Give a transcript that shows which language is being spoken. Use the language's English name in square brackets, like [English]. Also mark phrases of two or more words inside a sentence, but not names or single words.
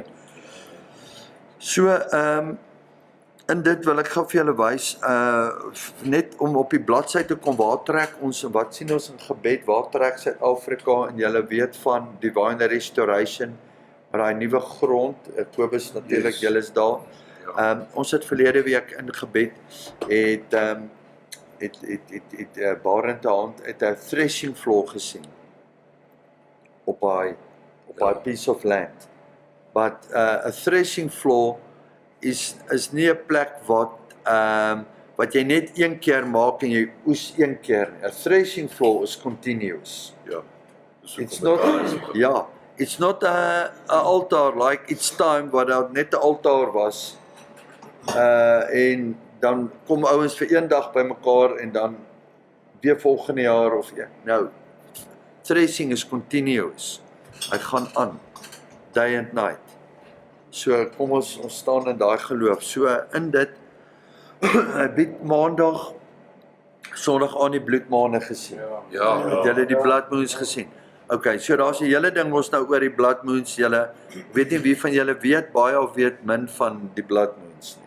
[Afrikaans] So in dit wil ek gou vir julle wys, net om op die bladsy te kom, waar trek ons en wat sien ons in gebed, waar trek Suid-Afrika, en julle weet van Divine Restoration, maar daai nuwe grond, Kobus natuurlik, [English] Yes. [Afrikaans] julle is daar. Ons het verlede week in gebed, het Barend te hand, het 'n [English] threshing floor [Afrikaans] gesien, op daai [English] piece of land. But a threshing floor [Afrikaans] is nie 'n plek wat jy net een keer maak en jy oes een keer. [English] A threshing floor is continuous. [Afrikaans] Ja. [English] It's not a altar like it's time [Afrikaans] wat daar net 'n altaar was. En dan kom ouens vir een dag bymekaar en dan weer volgende jaar of nou, [English] threshing is continuous. [Afrikaans] Hy gaan aan, [English] day and night. [Afrikaans] So kom ons staan in daai geloof. So in dit, ek bied maandag, Sondag aan die bloedmaane gesien. Ja. Het julle die [English] blood moons [Afrikaans] gesien? Okay, so daar's 'n hele ding ons nou oor die [English] blood moons. [Afrikaans] Julle weet nie wie van julle weet baie of weet min van die [English] blood moons [Afrikaans] nie.